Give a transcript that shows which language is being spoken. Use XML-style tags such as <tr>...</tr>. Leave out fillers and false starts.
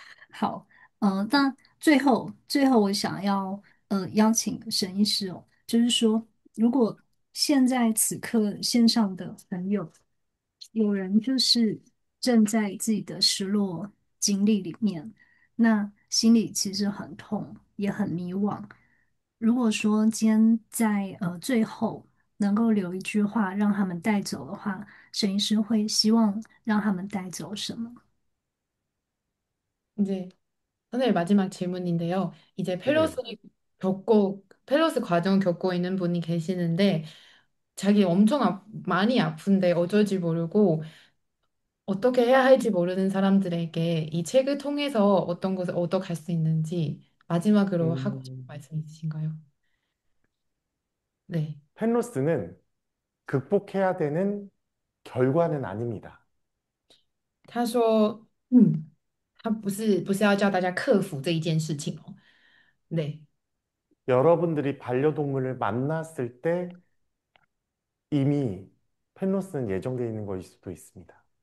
<zh>好，那最后我想要邀请沈医师哦，就是说，如果现在此刻线上的朋友有人就是正在自己的失落经历里面，那心里其实很痛，也很迷惘。如果说今天在最后能够留一句话让他们带走的话，沈医师会希望让他们带走什么？</zh> <ko>이제 선생님 마지막 질문인데요. 이제 네. 펠로스 과정 겪고 있는 분이 계시는데 자기 엄청 많이 아픈데 어쩔지 모르고 어떻게 해야 할지 모르는 사람들에게 이 책을 통해서 어떤 것을 얻어갈 수 있는지 마지막으로 하고 싶은 음, 말씀 있으신가요? 네. 펜로스는 극복해야 되는 결과는 아닙니다.</ko> <zh>他说，他不是要叫大家克服这一件事情哦。</zh> <ko>네. 여러분들이 반려동물을 만났을 때 이미 펜로스는 예정되어 있는 것일 수도 있습니다.</ko>